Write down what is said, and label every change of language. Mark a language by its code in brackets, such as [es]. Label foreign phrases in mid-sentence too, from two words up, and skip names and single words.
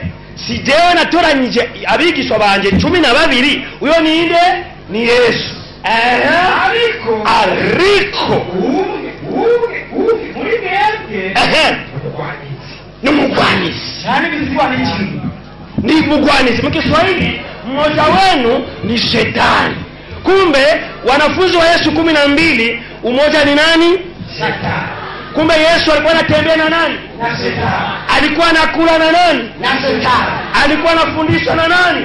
[rn] Si jewe natoranije abigisho banje 12. Uyo ninde? Ni Yesu. Ariko. Ni mugwanizi. Ni mugwanizi. [sw] Mkiswahili mmoja wenu ni shetani. Kumbe wanafunzi wa Yesu 12, umoja ni nani? Shetani. Kumbe Yesu alikuwa anatembea na nani? Na Shetani. Alikuwa anakula na nani? Na Shetani. Alikuwa anafundisha na nani?